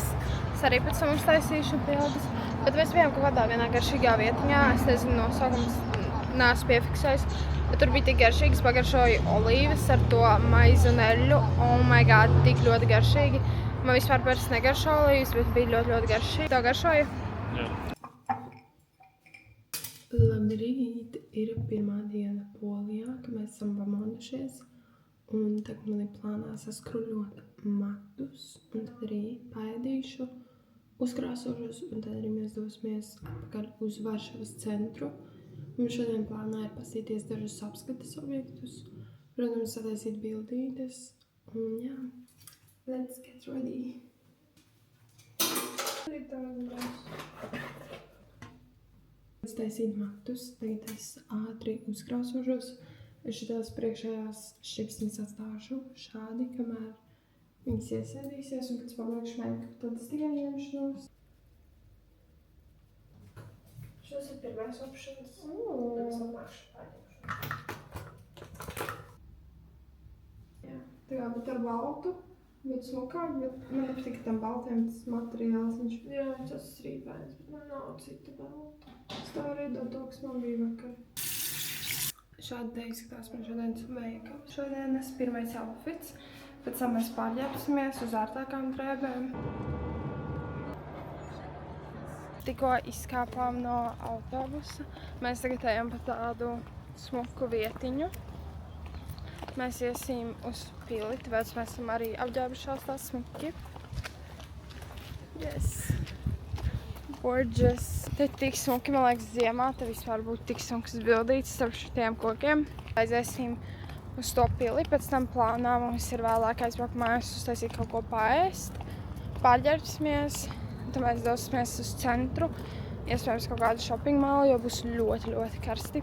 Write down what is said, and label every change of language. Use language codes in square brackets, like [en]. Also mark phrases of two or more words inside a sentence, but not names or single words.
[lv] Es arī pēc tam uztaisīšu bildes. Bet mēs bijām kaut kādā vienā garšīgā vietiņā. Es nezinu nosaukums, neesmu piefiksējis. Bet tur bija tik garšīgas, pagaršoju olīves ar to maizi un eļļu. [en] Oh my god, [lv] tik ļoti garšīgi. Man vispār pēc negaršo olīves, bet bija ļoti, ļoti garšīgi. Tev garšoja? Jā. Labrīt! Ir pirmā diena Polijā, ka mēs esam pamodušies. Un tagad man ir plānā saskruļot matus. Un tad arī paēdīšu, uzkrāsošos. Un tad arī mēs dosimies atpakaļ uz Varšavas centru. Mums šodien plānā ir pastīties dažus apskates objektus. Protams, sataisīt bildītes. Un jā, [en] let's get ready! [lv] Taisīt matus, tagad es ātri uzkrāsošos. Es šitās priekšējās šķipsnes atstāšu šādi, kamēr viņas iesēdīsies, un kad es pabeigšu make-up, tad es tikai ņemšu nost. Šis ir pirmais options. Jā, tā kā bet ar baltu, bet smukāk, bet man nepatīk tam baltiem tas materiāls. Viņš, jā, tas rīpēns, bet man nav cita balta. Es tā arī dodu, kas man bija vakar. Šādi te izskatās man šodienas make-up. Šodienas pirmais outfits, pēc tam mēs pārģērbsimies uz ārtākām drēbēm. Tikko izkāpām no autobusa. Mēs tagad ejam pa tādu smuku vietiņu. Mēs iesim uz pili, tāpēc mēs esam arī apģērbušās tā smuki. [en] Yes! Gorgeous! [lv] Te tik smuki, man liekas, ziemā, te vispār būtu tik smukas bildītes starp šitiem kokiem. Aiziesim uz to pili, pēc tam plānā mums ir vēlāk aizbraukt mājās uztaisīt kaut ko paēst. Pārģērbsimies, tad mēs dosimies uz centru, iespējams kaut kādu [en] shopping mallu, [lv] jo būs ļoti, ļoti karsti.